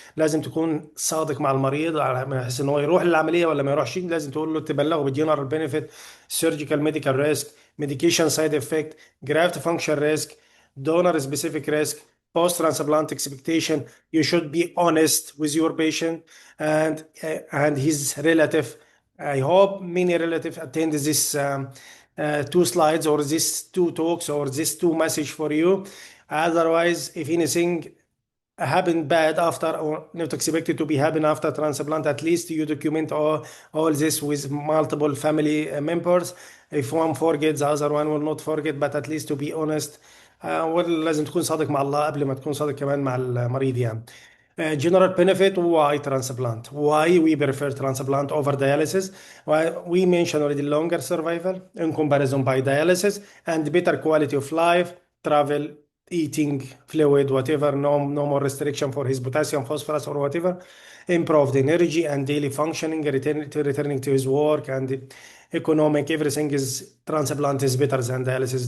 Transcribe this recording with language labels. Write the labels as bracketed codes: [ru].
[ar] لازم تكون صادق مع المريض على بحيث ان هو يروح للعمليه ولا ما يروحش. لازم تقول له تبلغه بالجنرال بنفيت، سيرجيكال ميديكال ريسك، [en] medication side effect, graft function risk, donor specific risk, post transplant expectation. You should be honest with your patient and his relative. I hope many relatives attend this two slides or these two talks or this two message for you. Otherwise, if anything happen bad after or not expected to be happen after transplant, at least you document all this with multiple family members. If one forgets, the other one will not forget, but at least to be honest. [ar] ولازم تكون صادق مع الله قبل ما تكون صادق كمان مع المريض يعني. [en] General benefit, why transplant? Why we prefer transplant over dialysis? Why we mentioned already longer survival in comparison by dialysis and better quality of life, travel, eating, fluid, whatever, no more restriction for his potassium, phosphorus, or whatever, improved energy and daily functioning, returning to his work, and economic, everything is transplant is better than dialysis.